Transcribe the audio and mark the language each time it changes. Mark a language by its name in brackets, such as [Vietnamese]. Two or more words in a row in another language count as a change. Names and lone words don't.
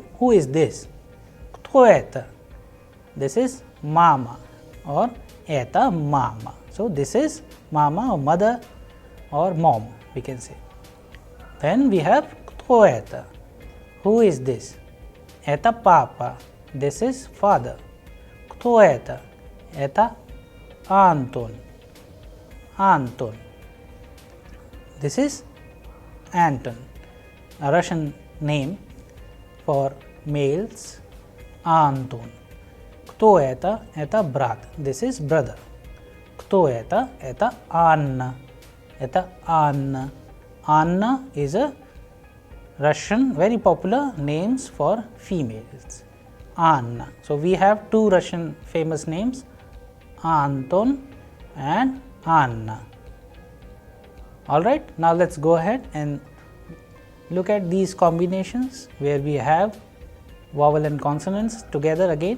[English] Who is this? [Russian] Кто это? [English] This is mama or [Russian] это мама. [English] So, this is mama or mother or mom, we can say. Then we have [Russian] кто это. [English] Who is this? [Russian] Это папа. [English] This is father. [Russian] Кто это? Это Антон. Anton. [English] This is Anton, a Russian name for males. [Russian] Антон. Кто это? Это брат. [English] This is brother. [Russian] Кто это? Это Анна. Это Анна. [English] Anna is a Russian very popular names for females. Anna. So, we have two Russian famous names, Anton and Anna. Alright, now let us go ahead and look at these combinations where we have vowel and consonants together again.